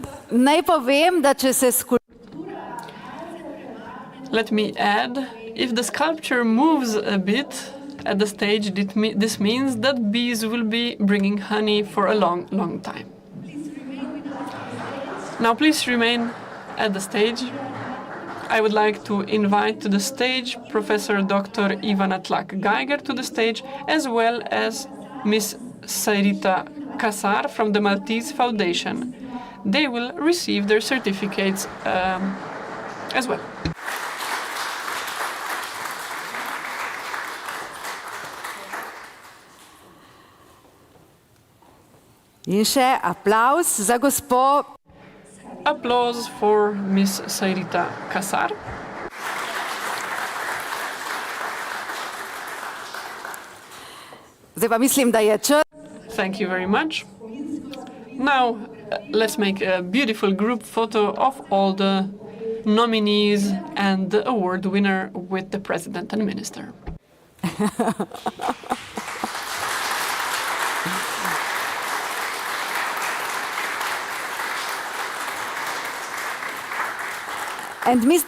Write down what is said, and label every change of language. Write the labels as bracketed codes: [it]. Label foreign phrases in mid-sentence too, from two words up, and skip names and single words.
[sl] Naj povem, da če se [en] Let me add, if the sculpture moves a bit at the stage, this means that bees will be bringing honey for a long, long time. Now please remain at the stage. I would like to invite to the stage Professor Dr. Ivana Tlak-Geiger to the stage, as well as Miss Sairita Kasar from the Maltese Foundation. They will receive their certificates as well. [sl] In še aplavz za gospo. [en] Applause for Miss Sairita Kasar. [sl] Zdaj pa mislim, da je čas. [en] Thank you very much. Now, let's make a beautiful group photo of all the nominees and the award winner with the President and Minister. And Mr.